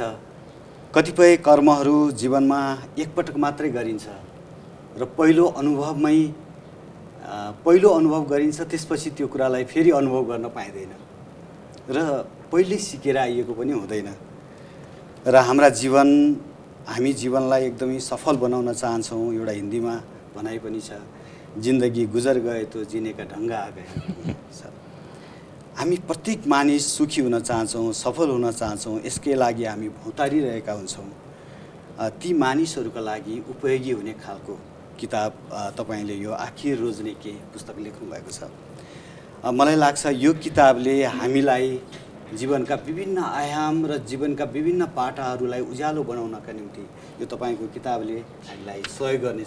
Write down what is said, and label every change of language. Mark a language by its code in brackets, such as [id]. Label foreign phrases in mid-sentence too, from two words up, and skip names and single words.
[ne] कतिपय कर्महरू जीवनमा एकपटक मात्रै गरिन्छ र पहिलो अनुभव गरिन्छ, त्यसपछि त्यो कुरालाई फेरि अनुभव गर्न पाइँदैन र पहिल्यै सिकेर आइएको पनि हुँदैन। र हामी जीवनलाई एकदमै सफल बनाउन चाहन्छौँ। एउटा हिन्दीमा भनाइ पनि छ, [hi] जिन्दगी गुजर गए तो जीने का ढङ्ग आ गए। [ne] हामी प्रत्येक मानिस सुखी हुन चाहन्छौँ, सफल हुन चाहन्छौँ। यसकै लागि हामी भौतारिरहेका हुन्छौँ। ती मानिसहरूका लागि उपयोगी हुने खालको किताब तपाईँले यो आखिर रोज्ने के पुस्तक लेख्नु भएको छ। मलाई लाग्छ यो किताबले हामीलाई जीवनका विभिन्न आयाम र जीवनका विभिन्न पाटाहरूलाई उज्यालो बनाउनका निम्ति यो तपाईँको किताबले हामीलाई सहयोग गर्नेछ।